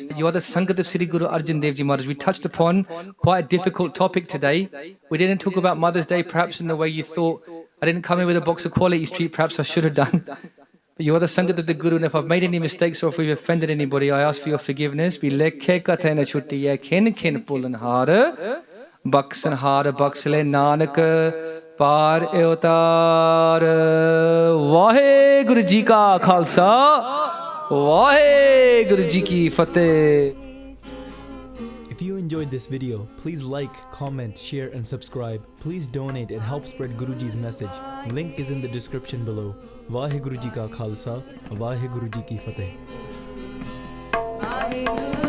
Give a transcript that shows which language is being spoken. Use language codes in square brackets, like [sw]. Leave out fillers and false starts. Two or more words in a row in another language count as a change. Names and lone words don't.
[en] You are the Sangat of Sri Guru Arjan Dev Ji Maharaj. We touched upon quite a difficult topic today. We didn't talk about Mother's Day perhaps in the way you thought. I didn't come in with a box of Quality Street, perhaps I should have done. But you are the Sangat of the Guru, and if I've made any mistakes or if we've offended anybody, I ask for your forgiveness. [pa] ਲੇਖੈ ਕਤਹਿ ਨ ਛੂਟੀਐ ਖਿਨੁ ਖਿਨੁ ਭੂਲਨਹਾਰ ਬਖਸਨਹਾਰ ਬਖਸਿ ਲੈ ਨਾਨਕ ਪਾਰਿ ਉਤਾਰ. ਵਾਹਿਗੁਰੂ ਜੀ ਕਾ ਖ਼ਾਲਸਾ, ਵਾਹਿਗੁਰੂ ਜੀ ਕੀ ਫ਼ਤਿਹ. [en] If you enjoyed this video, please like, comment, share and subscribe. Please donate and help spread Guruji's message. Link is in the description below. [pa] ਵਾਹਿਗੁਰੂ ਜੀ ਕਾ ਖ਼ਾਲਸਾ, ਵਾਹਿਗੁਰੂ ਜੀ ਕੀ ਫ਼ਤਿਹ.